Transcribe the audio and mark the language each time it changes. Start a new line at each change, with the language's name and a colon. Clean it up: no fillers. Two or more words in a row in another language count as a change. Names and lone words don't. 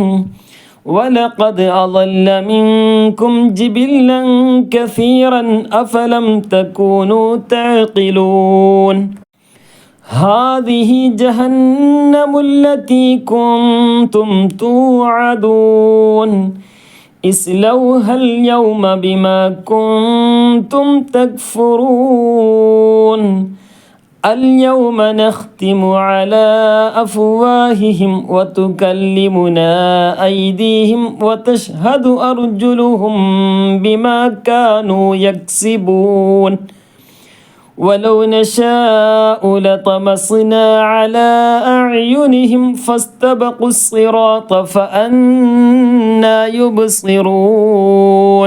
Arabic: ولقد أضل منكم جبلا كثيرا أفلم تكونوا تعقلون. هذه جهنم التي كنتم توعدون. اصلوها اليوم بما كنتم تكفرون. اليوم نختم على أفواههم وتكلمنا أيديهم وتشهد أرجلهم بما كانوا يكسبون. ولو نشاء لطمسنا على أعينهم فاستبقوا الصراط فأنى يبصرون.